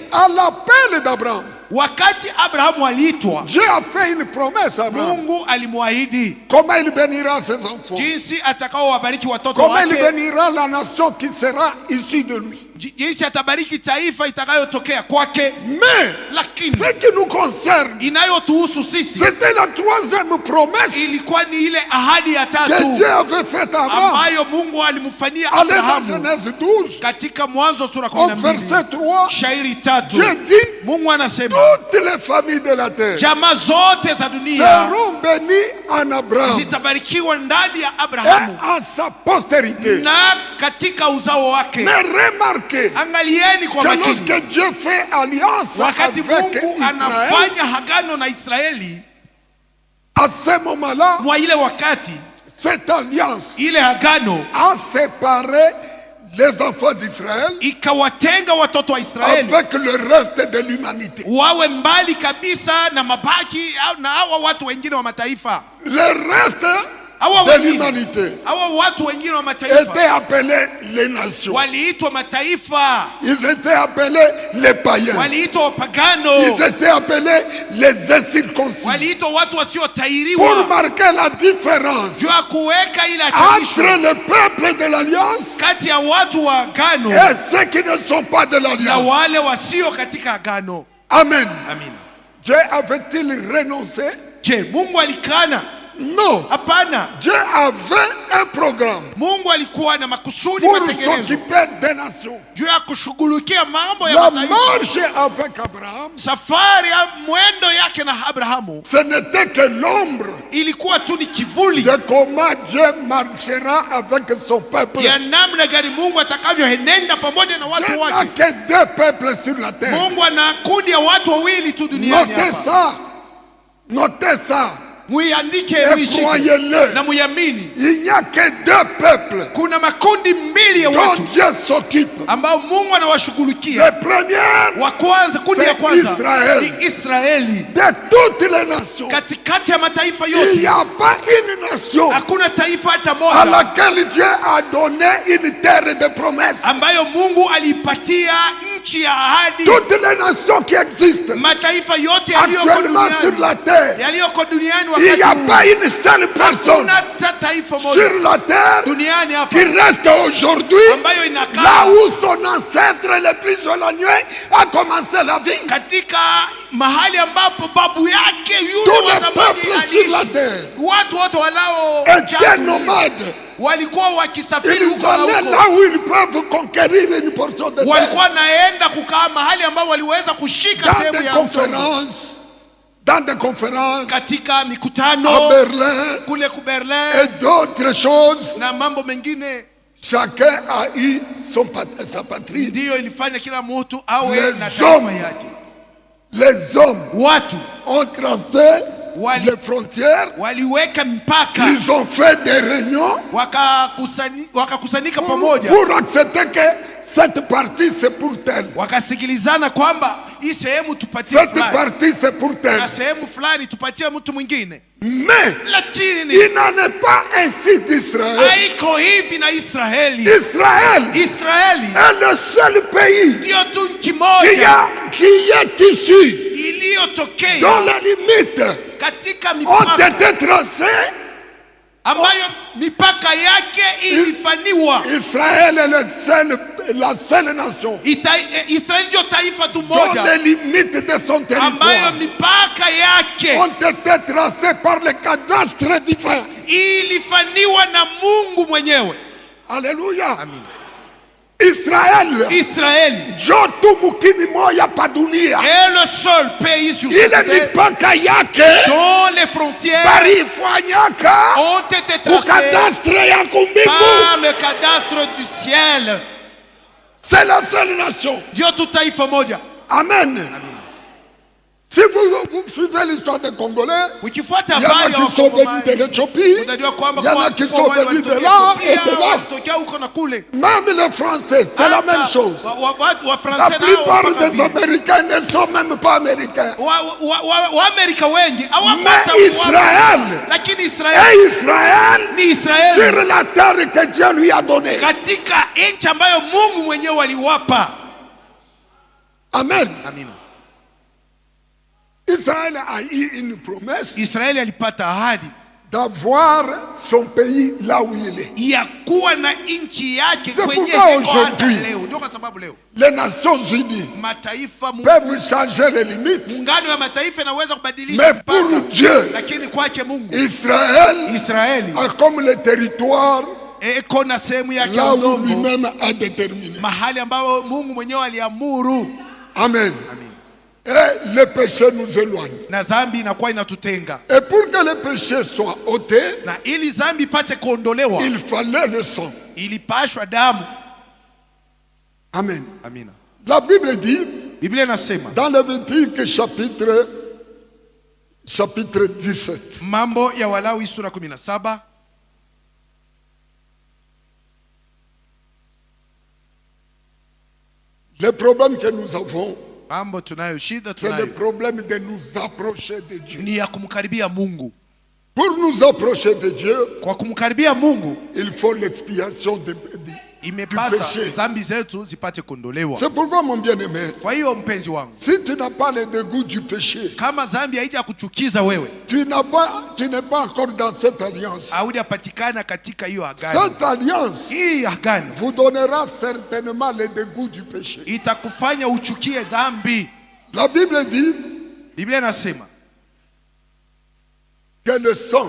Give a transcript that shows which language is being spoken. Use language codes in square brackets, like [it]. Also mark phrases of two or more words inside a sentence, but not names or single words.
[fr] à l'appel d'Abraham, [sw] wakati Abrahamu aliitwa, [fr] Dieu a fait une promesse à Abraham. [sw] Mungu alimwahidi [fr] Comment il bénira ses enfants? [sw] jinsi atakao wabariki watoto [fr] Comment il [sw] wake, [fr] bénira la nation qui sera issue de lui? [sw] jinsi atabariki taifa itakayotokea kwake. [fr] Mais [sw] Lakini [fr] ce qui nous concerne, [sw] inayotuhusu sisi [fr] c'était la troisième promesse [sw] ilikuwa ni ile ahadi ya [fr] que [sw] tatu [fr] Dieu avait faite à Abraham. [sw] ambayo Mungu alimfanyia [fr] Allez dans [sw] Abrahamu [fr] Genèse 12, [sw] katika Mwanzo sura [fr] au [sw] 12 [fr] verset 3, [sw] shairi 3. [fr] Dieu dit, [sw] Mungu anasema [fr] toutes les familles de la terre [sw] jamaa zote za dunia [fr] seront bénies en Abraham [sw] zitabarikiwa ndani ya [fr] et [sw] Abrahamu [fr] en sa postérité. [sw] na katika uzao wake. [fr] Mais remarquez [sw] Angalieni kwa [fr] que [sw] makini, [fr] lorsque Dieu fait alliance [sw] wakati [fr] avec [sw] Mungu [fr] Israël, [sw] anafanya hagano na Israeli, [fr] à ce moment-là, [sw] mwa ile wakati [fr] cette alliance [sw] ile hagano [fr] a séparé les enfants d'Israël [sw] ikawatenga watoto wa Israeli [fr] avec le reste de l'humanité. [sw] wawe mbali kabisa na mabaki na hawa watu wengine wa mataifa. [fr] Le reste [sw] Hawa [fr] de [sw] wengine, [fr] l'humanité [sw] hawa watu wengine wa mataifa [fr] étaient appelés les nations. [sw] waliitwa mataifa, [fr] Ils étaient appelés les païens. [sw] waliitwa wapagano, [fr] Ils étaient appelés les incirconcis. [sw] waliitwa watu [fr] Pour [sw] wasiotahiriwa, [fr] marquer la différence [sw] juu ya kuweka ile [fr] entre [sw] hatarisho [fr] le peuple de l'alliance [sw] kati ya watu wa agano [fr] et ceux qui ne sont pas de [sw] na [fr] l'alliance. [sw] wale wasio katika agano. [fr] Amen. [sw] Amina. [fr] Dieu avait-il renoncé? [sw] Je, Mungu alikana? [fr] Non. [sw] Hapana. [fr] Dieu avait un programme [sw] Mungu alikuwa na makusudi [fr] pour [sw] matengenezo [fr] s'occuper des nations. [sw] juu ya kushughulikia mambo ya [fr] La [sw] mataifa. [fr] marche avec Abraham, [sw] Safari ya mwendo yake na Abrahamu [fr] ce n'était que l'ombre [sw] ilikuwa tu ni kivuli [fr] de comment Dieu marchera avec son peuple. [sw] ya namna gani Mungu atakavyoenenda pamoja na [fr] Il [sw] watu [fr] n'y a [sw] wake. [fr] que deux peuples sur la terre. [sw] Mungu ana kundi ya watu wawili tu duniani [fr] Notez [sw] hapa. [fr] ça. Notez ça. [sw] Muiandike, [fr] Et [sw] muishike [fr] croyez-le. [sw] na muyamini. [fr] Il n'y a que deux peuples [sw] Kuna makundi mbili ya [fr] dont [sw] watu [fr] Dieu s'occupe. [sw] ambao Mungu [fr] Le [sw] anawashughulikia. [fr] premier, [sw] Wa kwanza, kundi ya [fr] c'est [sw] kwanza [fr] Israël. [sw] ni Israeli. [fr] de toutes les nations, [sw] Katikati ya mataifa [fr] il n'y [sw] yote [fr] a pas une nation [sw] hakuna taifa hata [fr] à [sw] moja [fr] laquelle Dieu a donné une terre de promesse. [sw] ambayo Mungu alipatia nchi ya ahadi. [fr] Toutes les nations qui existent [sw] Mataifa yote yaliyoko [fr] actuellement sur [sw] duniani, [fr] la terre, [sw] yaliyoko duniani [fr] il n'y a [sw] wakati [fr] pas [sw] huu, [fr] une seule personne [sw] hakuna hata taifa moja [fr] sur la terre [sw] duniani hapa [fr] qui reste aujourd'hui [sw] ambayo [fr] là [sw] inakaa [fr] où son ancêtre le plus éloigné a commencé la vie. [sw] katika mahali ambapo babu yake yule [fr] Tous [sw] wa [fr] les [sw] zamani [fr] peuples sur la [sw] aliishi. [fr] terre [sw] Watu wote walao [fr] étaient nomades. [sw] walikuwa wakisafiri [fr] Ils [sw] huko na [fr] allaient [sw] huko, [fr] là où ils peuvent conquérir une portion de terre. [sw] walikuwa naenda kukaa mahali ambao waliweza kushika [fr] Dans [sw] sehemu [fr] des [sw] ya [fr] conférences, dans des conférences [sw] katika [fr] à [sw] mikutano Berlin kule ku Berlin [fr] et d'autres choses. [sw] na mambo mengine. [fr] Chacun a eu sa patrie. [sw] Ndiyo ilifanya kila mtu awe [fr] Les [sw] na taifa [fr] hommes. [sw] yake. [fr] Les hommes [sw] Watu [fr] ont tracé [sw] Wali- [fr] les frontières. [sw] waliweka mpaka, [fr] Ils ont fait des réunions [sw] wakakusanyika pamoja, [fr] pour accepter que cette partie c'est pour tel. [sw] wakasikilizana kwamba hii sehemu tupatie [fr] Cette [sw] fulani [fr] partie c'est pour tel. [sw] na sehemu fulani tupatie mtu mwingine. [fr] Mais [sw] Lakini [fr] il n'en est pas ainsi d'Israël. [sw] haiko hivi na Israeli. [fr] Israël [sw] Israeli [fr] est le seul pays [sw] ndiyo tu nchi moja [fr] qui est issu, dont [sw] iliyotokea [fr] les limites [sw] katika [fr] ont [sw] mipaka [fr] été tracées. [sw] ambayo mipaka yake ilifaniwa. [fr] Israël est la seule nation [sw] Israeli ndio taifa tu [fr] dont [sw] moja [fr] les limites de son [sw] ambayo [fr] territoire [sw] mipaka yake [fr] ont été tracées par le cadastre divin. [sw] ilifaniwa na Mungu mwenyewe. [fr] Alléluia. [sw] Amin. [fr] Israël, [sw] Israeli Jotu mukini moya pa dunia, [fr] est le seul pays sur [sw] ile [fr] cette terre [sw] mipaka yake [fr] dont les frontières [sw] barifanyaka [fr] ont été tracées [sw] kukadastre ya kumbingu. [fr] par le cadastre du ciel. C'est la seule nation. [sw] Ndio tu taifa moja. [fr] Amen. [sw] Amen. [fr] Si vous suivez l'histoire des Congolais, [sw] Ukifuata [fr] il y en a [sw] habari ya [fr] qui sont venus [sw] Wakongomani, [fr] de l'Éthiopie, [sw] unajua kwamba [fr] il y en a qui sont venus de là et de là. [sw] Kutokea huko na kule. [fr] Même les Français, c'est la même chose. La [sw] Wafaransa [fr] plupart [sw] nao [fr] des Américains ne sont même pas Américains. [sw] Waamerika wengi hawapata [fr] Mais Israël, [sw] lakini [fr] et [sw] Israeli [fr] Israël, [sw] ni Israeli [fr] sur la terre que Dieu lui a donnée. [sw] katika nchi ambayo Mungu mwenyewe aliwapa. [fr] Amen. [sw] Amina. [fr] Israël a eu une promesse [sw] Israeli alipata ahadi [fr] d'avoir son pays là où il est. [sw] ya kuwa na nchi yake [fr] C'est [sw] kwenye [fr] pourquoi [sw] iko hata [fr] aujourd'hui, [sw] leo. Ndio kwa sababu leo [fr] Les Nations Unies [sw] mataifa [fr] peuvent changer les limites, [sw] muungano wa mataifa inaweza kubadilisha [fr] mais pour [sw] mpaka, [fr] Dieu, [sw] lakini kwake Mungu [fr] Israël a comme le territoire [sw] iko na sehemu yake [fr] là où [sw] udongo, [fr] lui-même a déterminé. [sw] mahali ambapo Mungu mwenyewe aliamuru. [fr] Amen. [sw] Amen. [fr] Et le péché nous éloigne. [sw] Na dhambi inakuwa inatutenga, [fr] Et pour que le péché soit ôté, [sw] na ili dhambi ipate kuondolewa [fr] il fallait le sang. [sw] ilipashwa damu. [fr] Amen. [sw] Amina. [fr] La Bible dit, [sw] Biblia inasema [fr] dans Lévitique chapitre 17, [sw] Mambo ya Walawi sura 17, [fr] le problème que nous avons, [sw] mambo tunayo, shida [fr] c'est le [sw] tunayo [fr] problème de nous approcher de Dieu. [sw] ni ya kumkaribia Mungu. [fr] Pour nous approcher de Dieu, [sw] Kwa kumkaribia Mungu [fr] il faut l'expiation du [sw] imepasa [fr] péché. [sw] dhambi zetu zipate kuondolewa. [fr] C'est pourquoi, mon bien-aimé, [sw] Kwa hiyo mpenzi wangu, [fr] si tu n'as pas le dégoût du péché, [sw] kama dhambi haija kuchukiza wewe, [fr] tu n'es pas encore dans cette alliance. [sw] haujapatikana katika hiyo agano. [fr] Cette alliance [sw] Hii agano [fr] vous donnera certainement le dégoût du péché. [sw] itakufanya uchukie dhambi. [fr] La Bible dit [sw] Biblia inasema [fr] que le sang